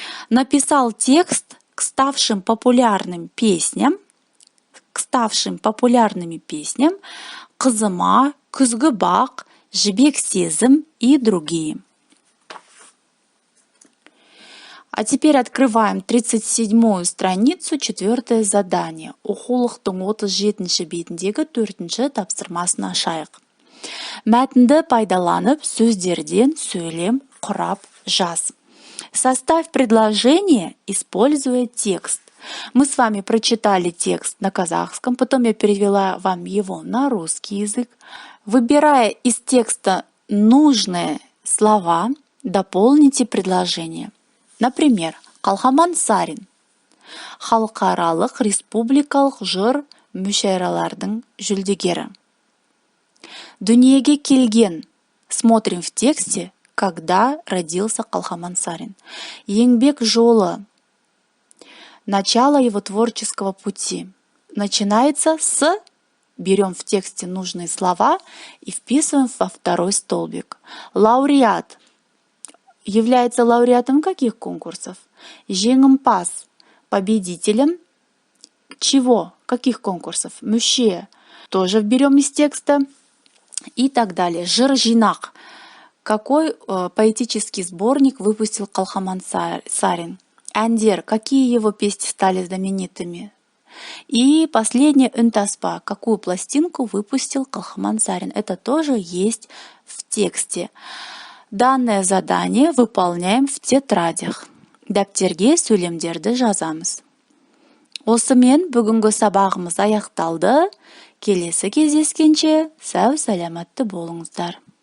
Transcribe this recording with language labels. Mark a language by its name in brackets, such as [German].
[Russian] Написал текст к ставшим популярными песням «Қызыма», «Күзгі бақ», «Жібек сезім» и другие. А теперь открываем 37-ю страницу, 4-е задание. [Kazakh] Оқулықтың 37-ші бетіндегі 4-ші тапсырмасын ашайық. Мәтінді пайдаланып, сөздерден сөйлем құрап жаз. [Russian] Составь предложение, используя текст. Мы с вами прочитали текст на казахском, потом я перевела вам его на русский язык. Выбирая из текста нужные слова, дополните предложение. Например, Калхаман Сарин. [Kazakh] Халықаралық республикалық жыр мүшәйралардың жүлдегері. Дүниеге келген. [Russian] Смотрим в тексте, когда родился Калхаман Сарин. [Kazakh] Еңбек жолы. [Russian] Начало его творческого пути. Начинается с... Берем в тексте нужные слова и вписываем во второй столбик. Лауреат. Является лауреатом каких конкурсов? Жеңімпаз. Победителем чего? Каких конкурсов? Мүше. Тоже берем из текста. И так далее. Жыр жинақ. Какой поэтический сборник выпустил Калхаман Сарин? Әндер. Какие его песни стали знаменитыми? И последнее «Үнтаспа». Какую пластинку выпустил Калхаман Сарин? Это тоже есть в тексте. Данное задание выполняем в тетрадях. [Kazakh] Дәптерге сөйлемдерді жазамыз. Осымен бүгінгі сабағымыз аяқталды. Келесі кездескенше сау саламатты болыңыздар.